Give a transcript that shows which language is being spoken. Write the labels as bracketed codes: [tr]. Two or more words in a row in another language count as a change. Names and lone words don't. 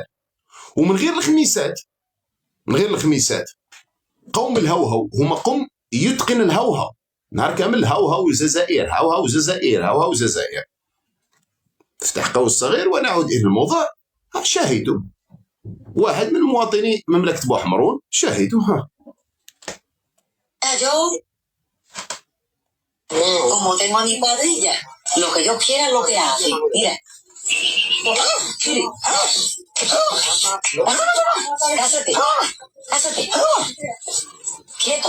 [ar] ومن غير الخميسات قوم الهوهو هما قوم يتقن الهوهو نهار كامل. هوهو الجزائر، هوهو الجزائر، هوهو الجزائر. افتح قوس صغير ونعود إلى الموضوع. شاهدوا واحد من مواطني مملكة بوحمرون، شاهدوا. [es] Yo, como tengo a mi cuadrilla, lo que yo quiera es lo que hace. Mira. Cásate. Cásate. Quieto.